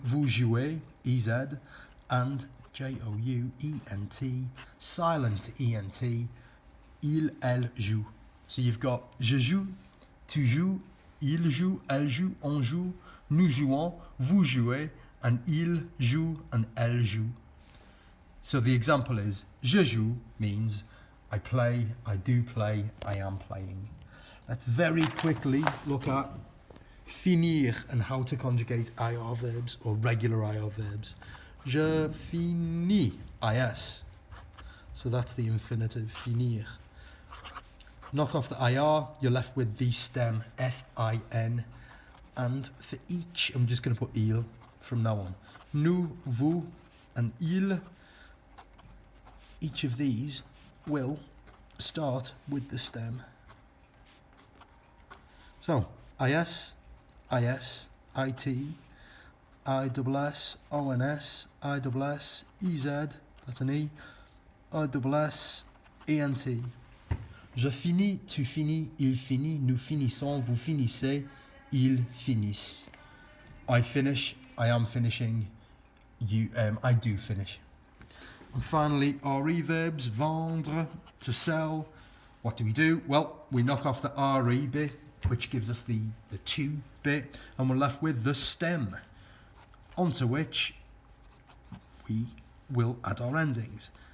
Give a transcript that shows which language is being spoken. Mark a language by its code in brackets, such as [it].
[fr] Vous jouez, [en] EZ, and J-O-U-E-N-T, silent E-N-T, [fr] il, elle joue. [en] So you've got [fr] je joue, tu joues, il joue, elle joue, [en] on joue, nous jouons, vous jouez, and il joue and elle joue. So the example is [fr] je joue [en] means I play, I do play, I am playing. Let's very quickly look at finir and how to conjugate IR verbs or regular IR verbs. [fr] Je finis, [en] IS. So that's the infinitive, finir. Knock off the IR, you're left with the stem, F-I-N. And for each, I'm just going to put il from now on. Nous, vous, and il. Each of these will start with the stem. So, IS, IS, IT, ISS, ONS, ISS, EZ, that's an E, ISS, ENT. [fr] Je finis, tu finis, il finit, nous finissons, vous finissez, ils finissent. [en] I finish, I am finishing, I do finish. And finally, RE verbs, vendre, to sell. What do? Well, we knock off the RE bit, which gives us the to bit, and we're left with the stem, onto which we will add our endings.